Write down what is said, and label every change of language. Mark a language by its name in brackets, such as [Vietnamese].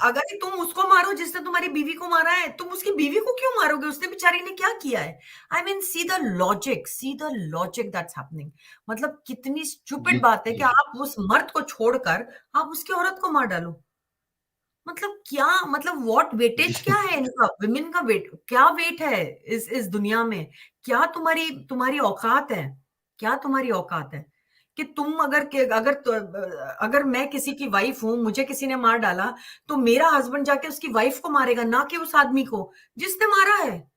[Hindi] अगर तुम उसको मारो जिसने तुम्हारी बीवी को मारा है, तुम उसकी बीवी को क्यों मारोगे? उसने बेचारी ने क्या किया है? [English] I mean see the logic that's happening. [Hindi] मतलब कितनी जी स्टूपिड बात है कि जी आप उस मर्द को छोड़कर आप उसकी औरत को मार डालो। मतलब क्या, मतलब [English] what weightage [Hindi] क्या जी है इनका, विमेन का वेट क्या वेट है इस दुनिया में? क्या तुम्हारी तुम्हारी औकात है? क्या तुम्हारी औकात है कि तुम अगर मैं किसी की वाइफ हूं, मुझे किसी ने मार डाला, तो मेरा हस्बैंड जाके उसकी वाइफ को मारेगा, ना कि उस आदमी को जिसने मारा है।